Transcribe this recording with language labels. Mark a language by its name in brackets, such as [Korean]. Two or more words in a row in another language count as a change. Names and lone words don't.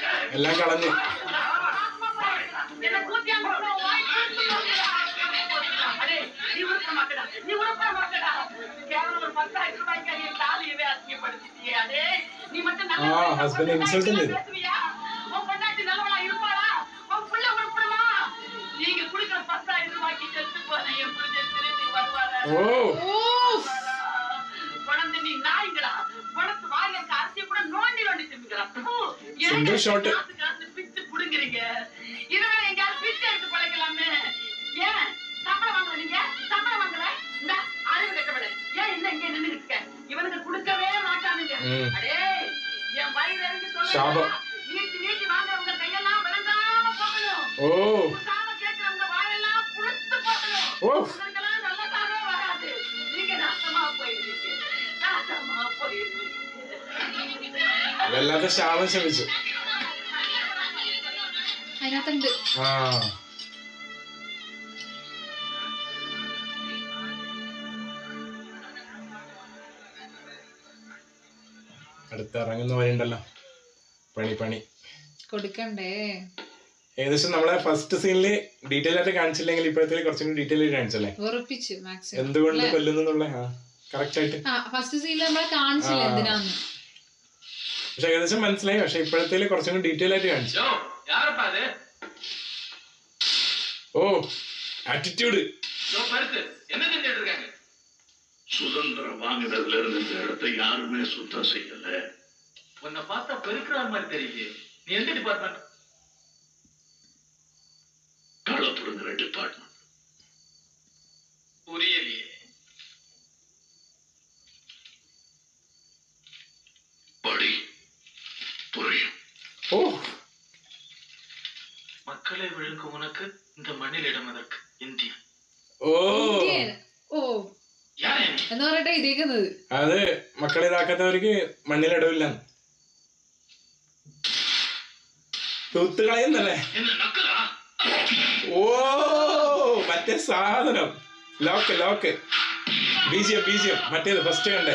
[Malayalam] എല്ലാം കളഞ്ഞു. [Tamil] என்ன கூத்தியா நீ உடுக்க மாட்டடா, நீ உடுக்க மாட்டடா. கேவலம் ஒரு 10,000 ரூபாய்க்கு நீ தாலியவே அசிங்கப்படுத்திட்டியே. அடே நீ மட்டும் நல்லா [English] husband insult ചെയ്തു. [Tamil] பேசுவியா? உன் பொண்டாட்டி நல்லவளா இருப்பாளா? உன் புள்ள உருப்படுமா? நீங்க குடுக்கிற 10,000 ரூபாய்க்கு செத்து போன என் புருஷன் திரும்பி வருவாரா? குழந்தை நீ நாய்களா? குளத்து வாயில இருக்க அரிசி கூட நோண்டி நோண்டி தின்னுக்கிறா. [English] Single shot. [Tamil] காசு பிச்சு புடுங்குறீங்க. இதனால எங்கயாவது பிச்சை எடுத்து பழைக்கலாமே. ஏன் சம்பளம் வாங்கல நீங்க? சம்பளம் வாங்கல? இந்த அறிவு கட்டவளே, ஏன் என்ன இங்கே நின்னுட்டு இருக்க? இவனுக்கு கொடுக்கவே மாட்டானுங்க. அடே என் வயிறு இறங்கி சொல்லுங்க. நீட்டி நீட்டி வாங்குறவங்க கையெல்லாம் விளங்காம போகணும். சாம கேட்கிறவங்க வாயெல்லாம் புழுத்து போகணும். உங்களுக்கெல்லாம் நல்லதாவே வராது. நீங்க நாசமா போயிருவீங்க, நாசமா போயிருவீங்க. [Malayalam] വല്ലാതെ ശാപം ശമിച്ചു. അതിനകത്തുണ്ട്. അടുത്ത് ഇറങ്ങുന്നവരുണ്ടല്ലോ, പണി കൊടുക്കണ്ടേ. ഏകദേശം നമ്മളെ [English] first scene [Malayalam] ഡീറ്റെയിൽ ആയിട്ട് കാണിച്ചില്ലെങ്കിൽ ഇപ്പോഴത്തെ കുറച്ചും കൂടി ഡീറ്റെയിൽ ആയിട്ട് കാണിച്ചല്ലേ, ഉറപ്പിച്ചു മാക്സിമം എന്തുകൊണ്ട് കൊല്ലുന്നുള്ള കറക്റ്റ് ആയിട്ട്. [English] first scene [Malayalam] നമ്മളെ കാണിച്ചില്ല എന്തിനാന്ന്, പക്ഷെ ഏകദേശം മനസ്സിലായി. പക്ഷെ ഇപ്പോഴത്തെ കുറച്ചും കൂടി ഡീറ്റെയിൽ ആയിട്ട് കാണിച്ചു. ആറ്റിറ്റ്യൂഡ്. [Tamil] சுதந்திரம் வாங்கினதுல இருந்து இந்த இடத்தை யாருமே சுத்தம் செய்யல. உன்னை பார்த்தா பெருக்கிற மாதிரி தெரியல. நீ எந்த டிபார்ட்மெண்ட்? களப்புடுங்கிற டிபார்ட்மெண்ட். புரியலையே. படி புரியும். மக்களை விழுங்கும் உனக்கு இந்த மண்ணில் இடம் எதற்கு? இந்தியா. [Malayalam] എന്ന് പറഞ്ഞിട്ടാ ഇരിക്കുന്നത്. അത് മക്കളെ ഇതാക്കാത്തവർക്ക് മണ്ണിലിടവില്ല, തൂത്തുകളയുന്നല്ലേ. മറ്റേ സാധനം ലോക്ക് ബീജിയം മറ്റേത് ഫസ്റ്റ് കണ്ടേ.